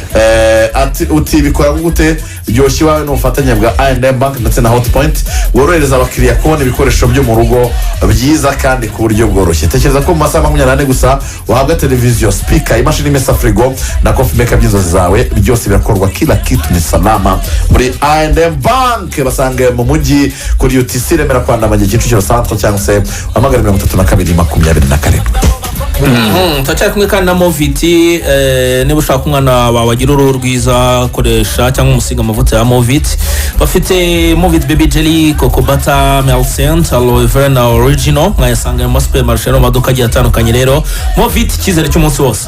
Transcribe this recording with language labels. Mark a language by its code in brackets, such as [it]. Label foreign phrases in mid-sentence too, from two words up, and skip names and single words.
[rw] uti bikora gute ryoshye iwawe n'ubufatanye bwa I&M Bank ndetse na Hotpoint worohereza abakiriya kubona ibikoresho byo mu rugo byiza kandi ku buryo bworoshye tekereza ko mu masaha 24 gusa wahabwa televiziyo speaker imashini imesa frigo na [en] coffee maker [rw] by'inzozi zawe byose birakorwa [sw] kila kitu ni salama [rw] muri I&M Bank basange mu mujyi kuri UTC Remera Kwandamage Kicukiro Centre cyangwa se amagana 32 twacyari kumwe kandi na Moviti niba ushaka umwana wawe agira uruhu rwiza koresha cyangwa umusiga amavuta ya Moviti bafite Moviti [en] baby jelly coco butter [rw] melcent aloe vera na original mwayasanga mu supermarché no maduka agiye atandukanye rero Moviti cyizere cy'umunsi wose